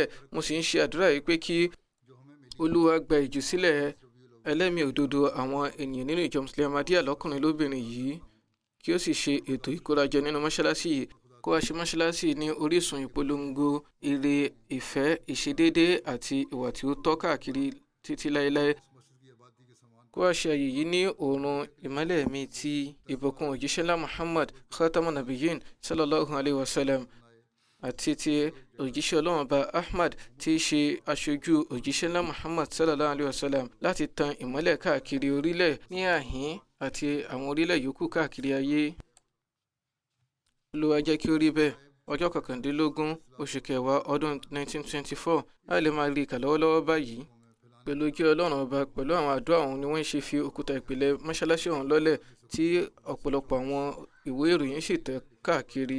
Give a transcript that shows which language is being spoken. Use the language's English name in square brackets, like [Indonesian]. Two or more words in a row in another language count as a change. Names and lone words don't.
[Yoruba] Mo sì ń ṣe àdúrà yìí pé kí Olúwa gba ìjùsílẹ̀ ẹlẹ́mìí òdodo àwọn ènìyàn nínú ìjọ mùsùlùmí Ahmadiyya lọ́kùnrin lóbìnrin yìí, kí ó sì ṣe ètò ìkórajọ nínú mọ́ṣáláṣí yìí, kó wá ṣe mọ́ṣáláṣí ní orísun ìpolongo ire, ìfẹ́, ìṣedéédé àti ìwà tí ó tọ́ káàkiri títí láéláé. Kó wá ṣe àyè yìí ní oòrùn ìmọ́lẹ̀ mi ti ìbùkún òjíṣẹ́ ńlá Muhammad [Arabic] خاتم النبيين صلى الله عليه وسلم, [Yoruba] àti ti òjíṣẹ́ Ọlọ́run ọba Ahmad, tí í ṣe aṣojú òjíṣẹ́ ńlá Muhammad [Arabic] صلى الله عليه وسلم, [Yoruba] láti tan ìmọ́lẹ̀ káàkiri orílẹ̀ ní àhín àti àwọn orílẹ̀ yòókù káàkiri ayé. Olúwa jẹ́ kí ó rí bẹ́ẹ̀. Ọjọ́ 19 oṣù kẹwàá ọdún 1924, a lè máa rí ìkà lọ́wọ́lọ́wọ́ báyìí pẹ̀lú kí ọlọ́run ọba pẹ̀lú àwọn àdúrà ọ̀hún ni wọ́n ṣe fi òkúta ìpìlẹ̀ mọ́ṣáláṣí ọ̀hún lọ́lẹ̀ tí ọ̀pọ̀lọpọ̀ àwọn ìwé ìròyìn sì tẹ̀ káàkiri.